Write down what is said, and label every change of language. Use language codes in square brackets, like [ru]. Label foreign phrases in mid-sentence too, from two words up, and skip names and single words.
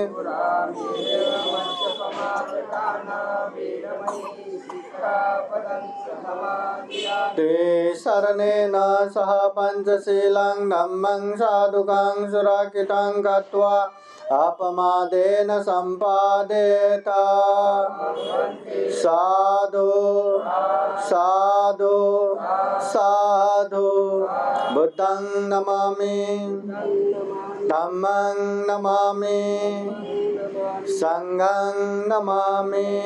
[pi] ते शरणेन सह पंचशीलं धम्मं साधुकं सुरक्षितं गत्वा अपमादेन सम्पादेत साधु साधु साधु बुद्धं नमामि धम्मं नमामि संघं नमामि।